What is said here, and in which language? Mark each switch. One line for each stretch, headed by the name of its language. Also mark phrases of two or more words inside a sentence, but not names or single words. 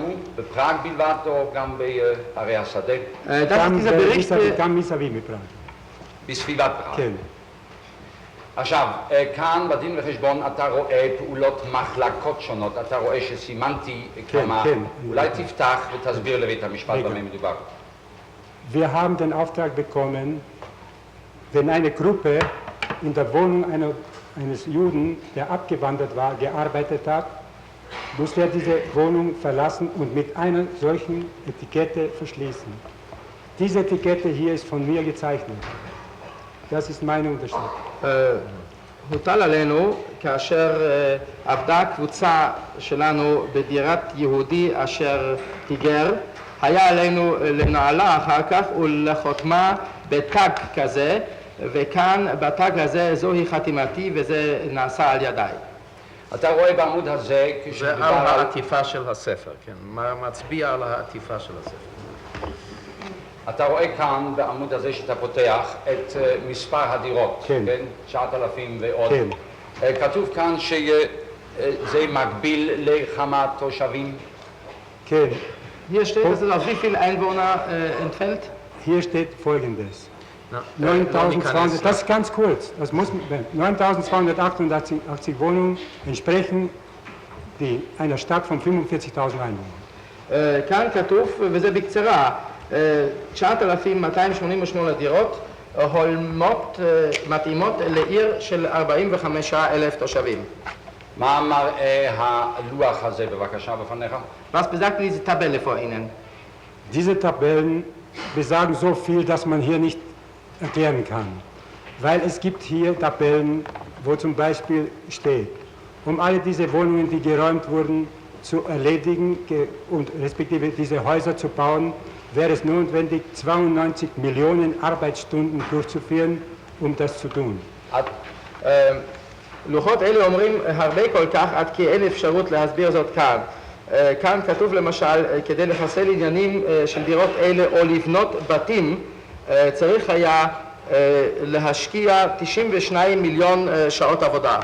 Hebrew: בפראג בלבד או גם בערי השדה? גם מסביב מפראג. בסביבת פראג. כן. עכשיו, כאן בדין וחשבון אתה רואה פעולות מחלקות שונות, אתה רואה שסימנתי כמה, אולי תפתח ותסביר לבית המשפט במה מדובר.
German: Wir haben den Auftrag bekommen, wenn eine Gruppe in der Wohnung eines Juden, der abgewandert war, gearbeitet hat, musste er diese Wohnung verlassen und mit einer solchen Etikette verschließen. Diese Etikette hier ist von mir gezeichnet. Das ist meine Unterschrift.
Hebrew: הוטל עלינו כאשר עבדה הקבוצה שלנו בדירת יהודי אשר היגר, היה עלינו לנעלה אחר כך ולחותמה בתג כזה, וכאן בתג הזה זוהי חתימתי וזה נעשה על ידיי. אתה רואה בעמוד הזה זה על העטיפה של הספר, כן, מצביע על העטיפה של הספר. אתה רואה כאן בעמוד הזה שאתה פותח את מספר הדירות, כן. 9,000 ועוד. כן. כתוב כאן שזה מקביל לכמה תושבים? כן.
German: Hier steht, dass es auf wie viele Einwohner entfällt? Hier steht Folgendes. Na, 9.200, das ist ganz kurz, das muss 9.288 Wohnungen entsprechen einer Stadt von 45.000 Einwohnern.
Hebrew: כאן כתוב, וזה בקצרה, 9,288 דירות הולמות, מתאימות לעיר של 45,000 תושבים. מה מראה הלוח הזה בבקשה בפניך?
German: Was besagt diese Tabelle vor Ihnen? Diese Tabellen besagen so viel, dass man hier nicht erklären kann. Weil es gibt hier Tabellen, wo zum Beispiel steht, um alle diese Wohnungen, die geräumt wurden, zu erledigen und respektive diese Häuser zu bauen, wäre es notwendig, 92 Millionen Arbeitsstunden durchzuführen, um das zu tun.
Hebrew: לוחות אלה אומרים הרבה כל כך עד כי אין אפשרות להסביר זאת כאן. כאן כתוב למשל, כדי לחסל עניינים של דירות אלה או לבנות בתים, צריך היה להשקיע 92 מיליון שעות עבודה.